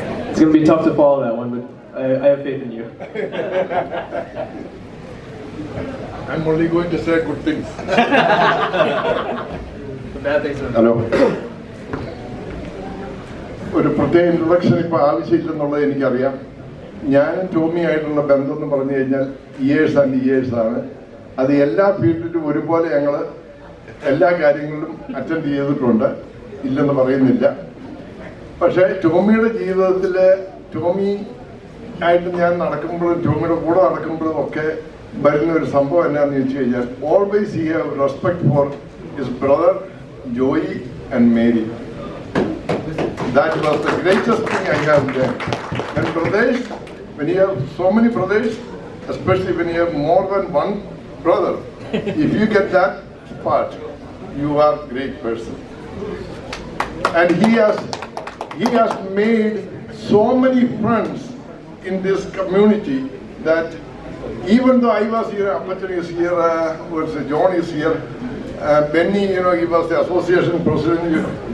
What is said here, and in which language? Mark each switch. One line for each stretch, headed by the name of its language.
English: It's going to be tough to follow that one, but I have faith in you. I'm only going to say good things. Bad things are
Malayalam: hello, ഒരു പ്രത്യേക introduction ഇപ്പോൾ ആവശ്യമില്ലെന്നുള്ളത് എനിക്കറിയാം. ഞാനും ടോമിയായിട്ടുള്ള ബന്ധം എന്ന് പറഞ്ഞു കഴിഞ്ഞാൽ
English: years and years
Malayalam: ആണ്. അത് എല്ലാ ഫീൽഡിലും ഒരുപോലെ ഞങ്ങൾ എല്ലാ കാര്യങ്ങളിലും അറ്റൻഡ് ചെയ്തിട്ടുണ്ട്, ഇല്ലെന്ന് പറയുന്നില്ല. പക്ഷേ ടോമിയുടെ ജീവിതത്തിൽ ടോമി ആയിട്ട് ഞാൻ നടക്കുമ്പോഴും ടോമിയുടെ കൂടെ നടക്കുമ്പോഴും ഒക്കെ വരുന്ന ഒരു സംഭവം എന്നാന്ന് ചോദിച്ചു കഴിഞ്ഞാൽ,
English: Always he have respect for his brother Joy and Mary. That was the greatest thing I have done. And brothers, when you have so many brothers, especially when you have more than one brother, if you get that part, you are a great person. And he has made so many friends in this community that even though I was here, Appachan is here, John is here, Benny, he was the association president.